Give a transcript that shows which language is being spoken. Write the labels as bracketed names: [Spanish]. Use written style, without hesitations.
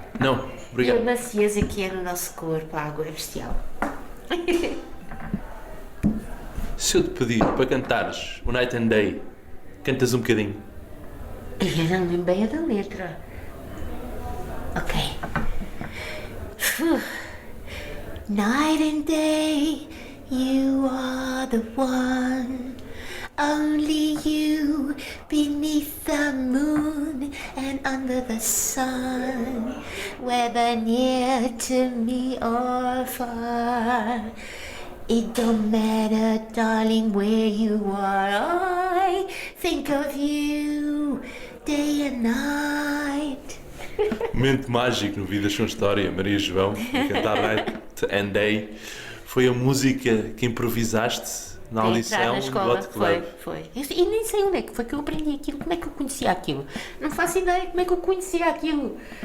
[Portuguese] Não, obrigado. E a macieza que é no nosso corpo, a água é bestial. Se eu te pedir para cantares o Night and Day, cantas um bocadinho. Eu não lembro bem a da letra. Ok. [English] Night and day, you are the one. Only you beneath the moon and under the sun, whether near to me or far. It don't matter, darling, where you are. I think of you day and night. [Portuguese] Momento mágico no Vidas com História, Maria João, a cantar Night and Day. Foi a música que improvisaste na audição do Hot Club. Foi. E nem sei onde é que foi que eu aprendi aquilo, como é que eu conhecia aquilo. Não faço ideia como é que eu conhecia aquilo.